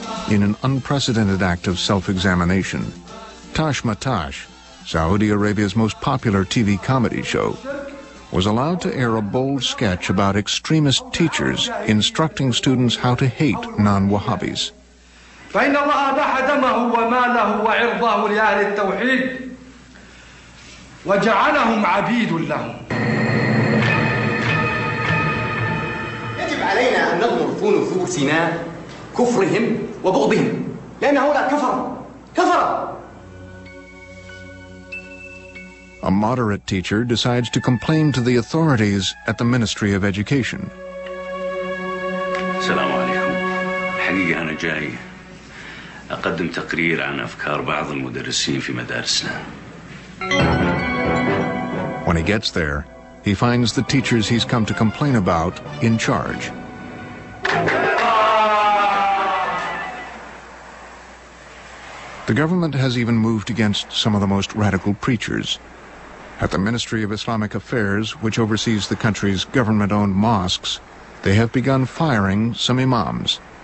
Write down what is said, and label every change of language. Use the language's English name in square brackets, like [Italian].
[English] In an unprecedented act of self-examination, Tash Matash, Saudi Arabia's most popular TV comedy show, was allowed to air a bold sketch about extremist teachers instructing students how to hate non-Wahhabis. [Arabic] فإن الله أباح دمه وماله وعرضه لأهل التوحيد وجعلهم عبيد له. يجب علينا أن نضمر في نفوسنا كفرهم وبغضهم لأن هؤلاء كفر. [English] A moderate teacher decides to complain to the authorities at the Ministry of Education. [Arabic] السلام عليكم. حقيقة أنا جاي أقدم تقرير عن أفكار بعض المدرسين في مدارسنا. [English] When he gets there, he finds the teachers he's come to complain about in charge. The government has even moved against some of the most radical preachers. At the Ministry of Islamic Affairs, which oversees the country's government-owned mosques, they have begun firing some imams.